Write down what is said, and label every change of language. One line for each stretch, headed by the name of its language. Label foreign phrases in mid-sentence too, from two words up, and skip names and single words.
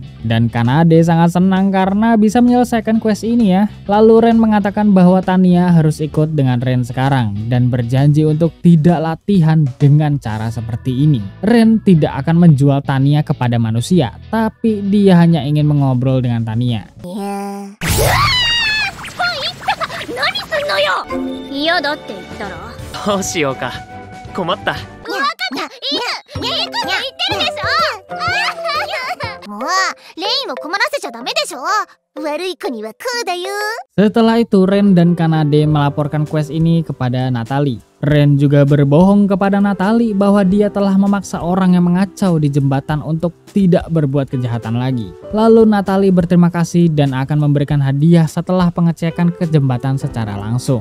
Indonesian: Dan Kanade sangat senang karena bisa menyelesaikan quest ini ya. Lalu Ren mengatakan bahwa Tanya harus ikut dengan Ren sekarang dan berjanji untuk tidak latihan dengan cara seperti ini. Ren tidak akan menjual Tanya kepada manusia, tapi dia hanya ingin mengobrol dengan Tanya.
Japanese: 嫌だって言ったらどうしようか。困った。いい子に言ってるでしょ。もうレインを困らせちゃダメでしょ。悪い子にはこうだよ。
Indonesian: Setelah itu Ren dan Kanade melaporkan quest ini kepada Natalie. Ren juga berbohong kepada Natalie bahwa dia telah memaksa orang yang mengacau di jembatan untuk tidak berbuat kejahatan lagi. Lalu Natalie berterima kasih dan akan memberikan hadiah setelah pengecekan ke jembatan secara langsung.